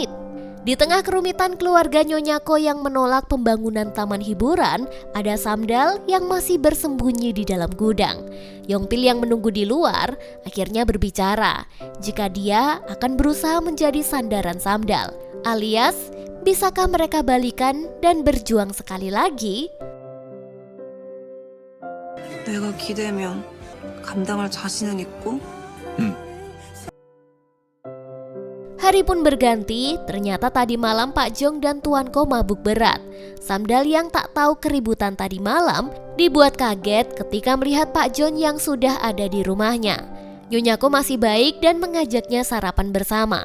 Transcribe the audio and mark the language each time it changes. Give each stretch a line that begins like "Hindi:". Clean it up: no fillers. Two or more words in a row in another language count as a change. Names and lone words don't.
Indonesian: Di tengah kerumitan keluarga Nyonya Ko yang menolak pembangunan taman hiburan, ada Samdal yang masih bersembunyi di dalam gudang. Yongpil yang menunggu di luar akhirnya berbicara jika dia akan berusaha menjadi sandaran Samdal, alias bisakah mereka balikan dan berjuang sekali lagi?
Korean: 내가 기대면 감당할 자신은 있고
Indonesian: Hari pun berganti, ternyata tadi malam Pak Jong dan Tuan Ko mabuk berat. Samdal yang tak tahu keributan tadi malam dibuat kaget ketika melihat Pak Jon yang sudah ada di rumahnya. Nyonya Ko masih baik dan mengajaknya sarapan bersama.